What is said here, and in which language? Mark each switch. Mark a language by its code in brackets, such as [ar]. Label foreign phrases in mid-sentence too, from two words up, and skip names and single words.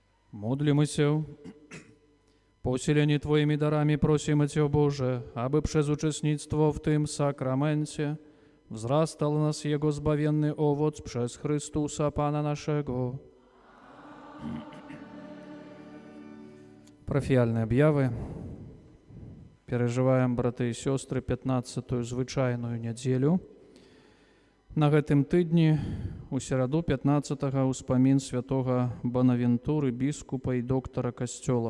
[pl] Módlimy po usileni Twoimi darami prosimy Cię, Boże, aby przez uczestnictwo w tym sakramencie wzrastał nas Jego zbawienny owoc przez Chrystusa Pana naszego. [be] Парафіяльныя аб'явы. Перажываем, браты і сёстры, 15-ю звычайную нядзелю. На гэтым тыдні, у сераду 15-го, успамін святога Бонавентуры, біскупа і доктара касцёла.